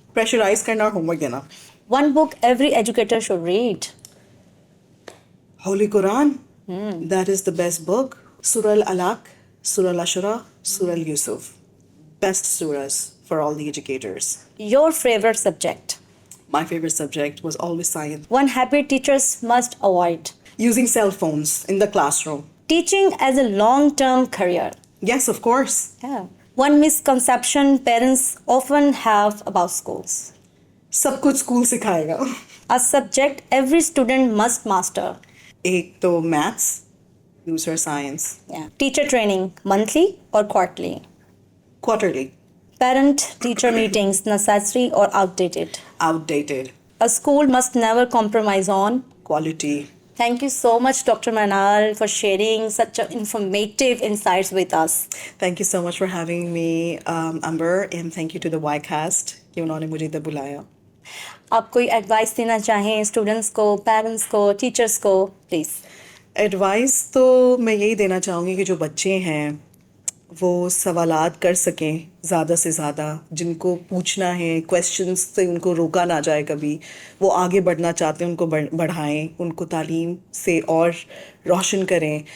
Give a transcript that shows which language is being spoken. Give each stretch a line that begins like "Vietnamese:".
Urdu: Pressurize کرنا اور home work دینا.
English: One book every educator should read. Holy Quran, that is the best book. سورہ العلق، سورہ العشرہ، سورہ یوسف، بیسٹ سورہs for all the educators. Your favorite subject. My favorite subject was always science. One habit teachers must avoid. Using cell phones in the classroom. Teaching as a long-term career. Yes, of course. Yeah. One misconception parents often have about schools.
Urdu: سب کچھ school سکھائے گا.
English: A subject every student must master.
Urdu: ایک تو maths, دوسرا science.
English: Yeah. Teacher training, monthly or quarterly? Quarterly. Parent-teacher meetings, necessary or outdated? Outdated. A school must never compromise on Quality. Thank you so much, Dr. Manal, for sharing such informative insights with us. Thank you so much for having me, Amber, and thank you to the Ycast کہ انہوں نے مجھے ادھر بلایا.
Urdu: آپ کوئی advice دینا چاہیں اسٹوڈنٹس کو، پیرنٹس کو، ٹیچرس کو، پلیز. ایڈوائس تو میں یہی دینا چاہوں گی کہ جو بچے ہیں وہ سوالات کر سکیں زیادہ سے زیادہ، جن کو پوچھنا ہے، کویسچنس سے ان کو روکا نہ جائے کبھی، وہ آگے بڑھنا چاہتے ہیں ان کو بڑھائیں، ان کو تعلیم سے اور روشن کریں.